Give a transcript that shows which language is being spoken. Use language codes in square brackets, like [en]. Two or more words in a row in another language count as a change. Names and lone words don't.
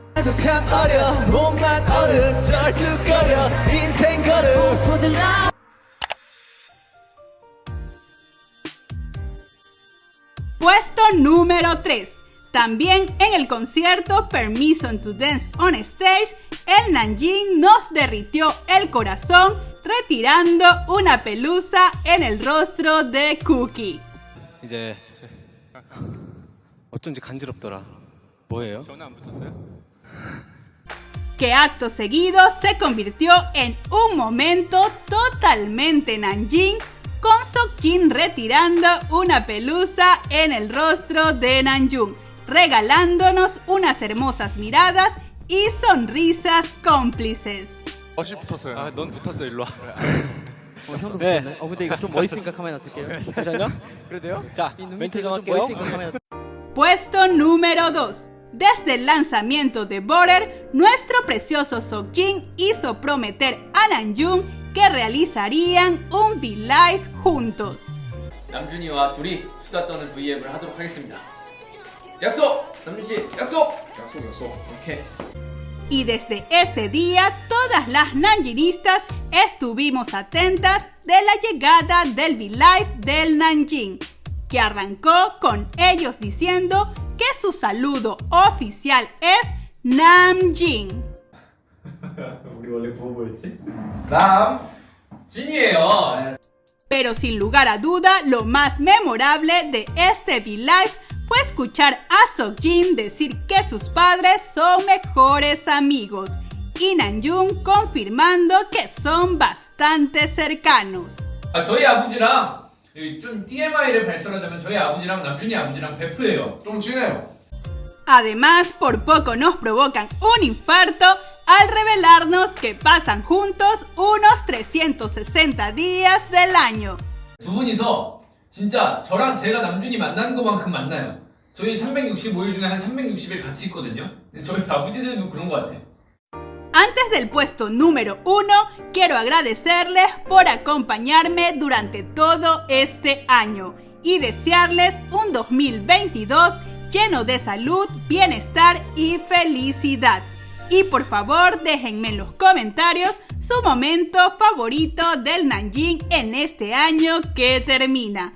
[es] Puesto número 3. También en el concierto Permission to Dance on Stage, el Namjoon nos derritió el corazón retirando una pelusa en el rostro de Cookie. [ko] 이제 어쩐지 간지럽더라. 뭐예요? 전화 안 붙었어요? [es] Que acto seguido se convirtió en un momento totalmente Namjoon, con Seokjin retirando una pelusa en el rostro de Namjoon, regalándonos unas hermosas miradas y sonrisas cómplices. [ko] 멋이 붙었어요. 아, 넌 붙었어. 일로 와. 형도 붙었네. 근데 이거 좀 멋있으니까 하면 어떡해요? 괜찮냐? 그래도요? 자, 멘트 좀 할게요. [es] Puesto número 2. Desde el lanzamiento de Border, nuestro precioso Seokjin hizo prometer a Namjoon que realizarían un V-Live juntos. [ko] 남준이와 둘이 수다 떠는 V앱을 하도록 하겠습니다. 약속! 남준 씨, 약속! 약속. 오케이. [es] Y desde ese día, todas las namjinistas estuvimos atentas de la llegada del V-Live del Namjoon, que arrancó con ellos diciendo que su saludo oficial es Namjin. [ko] 우리 원래 구호 뭐였지? Nam. 진이에요. [es] Pero sin lugar a duda, lo más memorable de este V-Live fue escuchar a Seokjin decir que sus padres son mejores amigos y Namjoon confirmando que son bastante cercanos. [ko] 저희 아버지랑 좀 TMI를 발설하자면 저희 아버지랑 남준이 아버지랑 베프예요. 좀 친해요. [es] Además, por poco nos provocan un infarto al revelarnos que pasan juntos unos 360 días del año. [ko] 두 분이서 진짜 저랑 제가 남준이 만난 것만큼 만나요. 저희 365일 중에 한 360일 같이 있거든요. 저희 아버지들도 그런 것 같아요. [es] Antes del puesto número 1, quiero agradecerles por acompañarme durante todo este año y desearles un 2022 lleno de salud, bienestar y felicidad. Y por favor, déjenme en los comentarios su momento favorito del Namjoon en este año que termina.